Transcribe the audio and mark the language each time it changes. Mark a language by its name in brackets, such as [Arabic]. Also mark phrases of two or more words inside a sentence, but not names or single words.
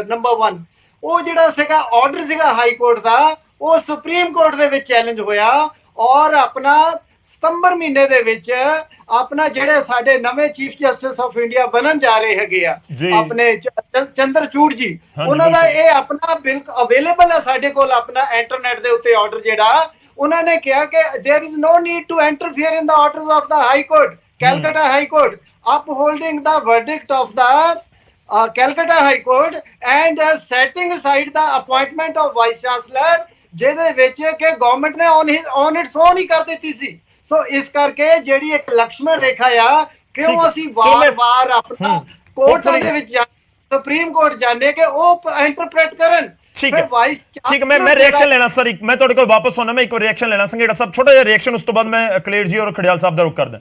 [Punjabi] ਨੰਬਰ 1 ਉਹ ਜਿਹੜਾ ਸੀਗਾ ਆਰਡਰ ਸੀਗਾ ਹਾਈ ਕੋਰਟ ਦਾ, ਉਹ ਸੁਪਰੀਮ ਕੋਰਟ ਦੇ ਵਿੱਚ ਚੈਲੰਜ ਹੋਇਆ ਔਰ ਆਪਣਾ ਸਤੰਬਰ ਮਹੀਨੇ ਦੇ ਵਿੱਚ ਆਪਣਾ ਜਿਹੜੇ ਸਾਡੇ ਨਵੇਂ [English] Chief Justice of India [Punjabi] ਬਣਨ ਜਾ ਰਹੇ ਹੈਗੇ ਆ ਆਪਣੇ ਚੰਦਰਚੂੜ ਜੀ, ਉਹਨਾਂ ਦਾ ਇਹ ਆਪਣਾ ਬਿਲ ਅਵੇਲੇਬਲ ਹੈ ਸਾਡੇ ਕੋਲ ਆਪਣਾ ਇੰਟਰਨੈਟ ਦੇ ਉੱਤੇ ਆਰਡਰ ਜਿਹੜਾ ਉਹਨਾਂ ਨੇ ਕਿਹਾ ਕਿ [English] there is no need to interfere in the orders of the High Court, Calcutta High Court, upholding the verdict of the Calcutta High Court and setting aside the appointment of vice chancellor, [Punjabi] ਜਿਹਦੇ ਵਿੱਚ ਕਿ ਗਵਰਨਮੈਂਟ ਨੇ [English] on its own [Punjabi] ਹੀ ਕਰ ਦਿੱਤੀ ਸੀ। ਸੋ ਇਸ ਕਰਕੇ ਜਿਹੜੀ ਇੱਕ ਲਕਸ਼ਮਣ ਰੇਖਾ ਆ, ਕਿਉਂ ਅਸੀਂ ਵਾਰ-ਵਾਰ ਆਪਣਾ ਕੋਰਟਾਂ ਦੇ ਵਿੱਚ ਸੁਪਰੀਮ ਕੋਰਟ ਜਾਣੇ ਕਿ ਉਹ ਇੰਟਰਪ੍ਰੀਟ ਕਰਨ। ਠੀਕ ਹੈ, ਮੈਂ ਰਿਐਕਸ਼ਨ ਲੈਣਾ ਸਰ, ਮੈਂ ਤੁਹਾਡੇ ਕੋਲ ਵਾਪਸ ਆਉਣਾ, ਮੈਂ ਇੱਕ ਰਿਐਕਸ਼ਨ ਲੈਣਾ ਸੰਘੇੜਾ ਸਾਹਿਬ, ਛੋਟਾ ਜਿਹਾ ਰਿਐਕਸ਼ਨ, ਉਸ ਤੋਂ ਬਾਅਦ ਮੈਂ ਕਲੇਰ ਜੀ ਔਰ ਖੜਿਆਲ ਸਾਹਿਬ ਦਾ ਰੁਖ ਕਰਦਾ।